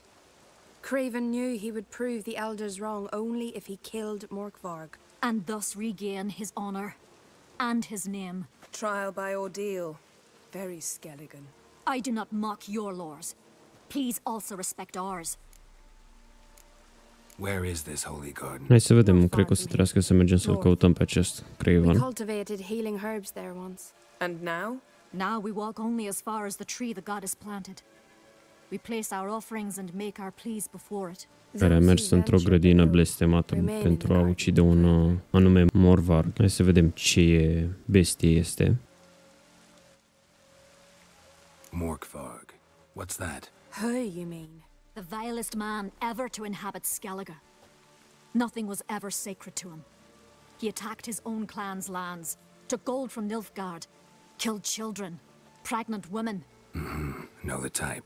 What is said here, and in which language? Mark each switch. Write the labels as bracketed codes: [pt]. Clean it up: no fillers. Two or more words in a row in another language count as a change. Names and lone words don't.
[en] Craven knew he would prove the elders wrong only if he killed Morkvarg. And thus regain his honor and his name. Trial by ordeal. Very Skelligan. I do not mock your laws. Please also respect ours. Where is this holy garden? [ro] Hai să vedem, cred că o să trebuiască să mergem să-l căutăm pe acest [en] We Craven. cultivated healing herbs there once. And now? Now we walk only as far as the tree the goddess planted. We place our offerings and make our pleas before it. [ro] Care a mers într-o grădină blestemată pentru a ucide un anume morvarg. Hai să vedem ce bestie este. [en] Morkvarg. What's that? Who, you mean? The vilest man ever to inhabit Skellige. Nothing was ever sacred to him. He attacked his own clan's lands, took gold from Nilfgaard, killed children, pregnant women. Know the type.